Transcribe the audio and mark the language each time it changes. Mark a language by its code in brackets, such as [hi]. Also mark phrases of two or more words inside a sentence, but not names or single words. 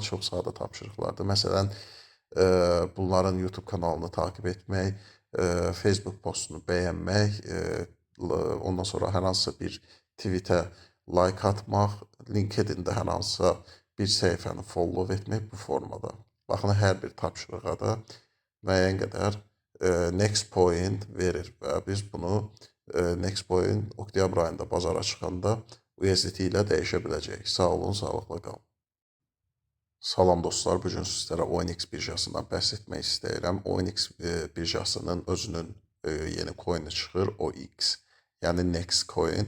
[az] Çox sadə tapşırıqlardır. Məsələn, bunların YouTube kanalını takip etmək, Facebook postunu bəyənmək, ondan sonra hər hansısa bir tweetə like atmaq, LinkedIn-də hər hansısa bir səhifəni follow etmək bu formada. Baxın, hər bir tapşırığa da müəyyən qədər [en] next point [az] verir və biz bunu [en] next point [az] oktyabr ayında bazara çıxanda USDT ilə dəyişə biləcəyik. Sağ olun, sağlıqla qalın. Salam dostlar, bugün sizlərə ONX birjasından bəhs etmək istəyirəm. ONX birjasının özünün yeni coin'i çıxır, OX, yəni Next Coin.